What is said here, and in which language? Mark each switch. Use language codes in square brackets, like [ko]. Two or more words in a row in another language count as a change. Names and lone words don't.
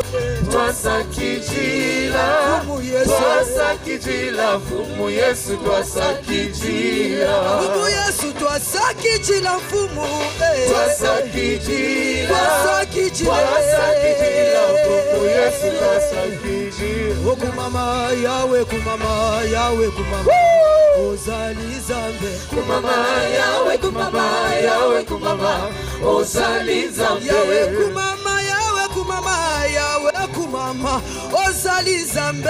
[kg] Twasaki jila. Mfumu Yesu. Twasaki jila mfumu Yesu twasaki jila. Mfumu Yesu twasaki jila mfumu. Twasaki jila. Twasaki jila. Twasaki jila mfumu Yesu twasaki jila. Kumama yawe kumama yawe kumama. [ln] Ozali Nzambe. [kg] Kumama yawe kumama yawe kumama. [ln] Ozali Nzambe. [kg] Yawe kumama yawe kumama yawe kumama. [ln] Ozali Nzambe.